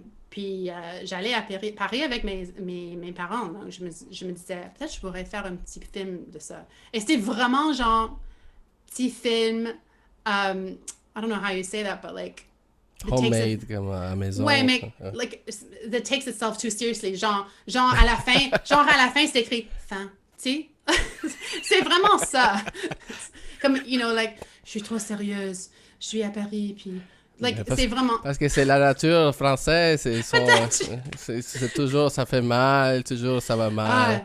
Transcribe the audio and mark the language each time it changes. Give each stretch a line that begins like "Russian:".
French: Puis j'allais à Paris avec mes parents. Donc je me disais, peut-être je pourrais faire un petit film de ça. Et c'était vraiment genre, petit film.
English: I don't know how you say that, but like,
French: Homemade, comme à la maison.
English: ouais, mais like that takes itself too seriously.
French: Genre à la fin, c'est écrit fin. Tu sais, c'est vraiment ça. Comme like, je suis trop sérieuse. Je suis à Paris, puis like c'est vraiment. Parce que c'est la nature française, c'est toujours ça fait mal, toujours ça va mal.